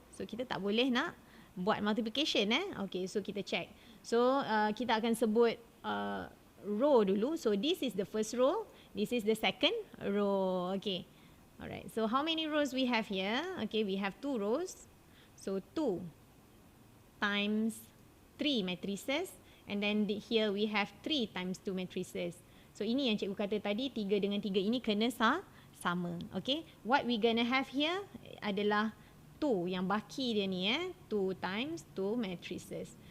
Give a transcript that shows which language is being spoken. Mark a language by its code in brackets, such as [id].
[ms] So, kita tak boleh nak buat multiplication. Okay, so kita check. So, kita akan sebut row dulu. [en] So, this is the first row. This is the second row. Okay. Alright. So, how many rows we have here? Okay, we have 2 rows. So, 2 times 3 matrices. And then here we have 3 times 2 matrices. [ms] So, ini yang cikgu kata tadi, 3 dengan 3 ini kena sama. Okay. [en] What we gonna have here [ms] adalah 2 yang baki dia ni [en] 2 times 2 matrices.